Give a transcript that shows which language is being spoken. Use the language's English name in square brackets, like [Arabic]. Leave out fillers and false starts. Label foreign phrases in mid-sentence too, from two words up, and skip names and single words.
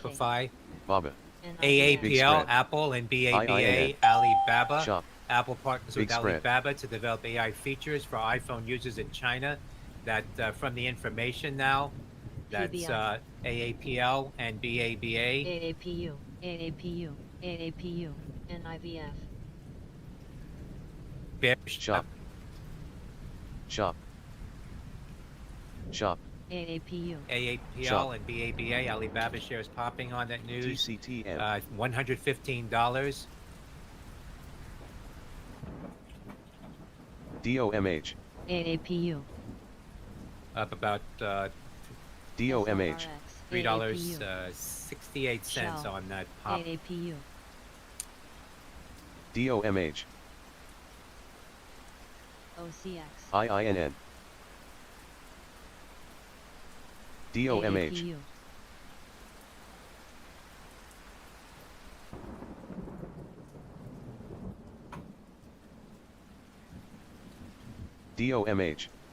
[English] Shopify. Baba, NIVF. Big AAPL, spread. Apple, and BABA, IINN. Alibaba. Shop, Apple partners Big with spread. Alibaba to develop AI features for iPhone users in China. That from the information now, that's PBI. AAPL and BABA. AAPU. AAPU. AAPU. NIVF. Bearish Shop, Shop, Shop, AAPU. AAPL Shop. and BABA. Alibaba shares popping on that news. TCTM, $115. DOMH, AAPU. Up about DOMH, $3.68 Shell. on that pop. AAPU. DOMH, OCX. IINN, DOMH, AAPU. DOMH,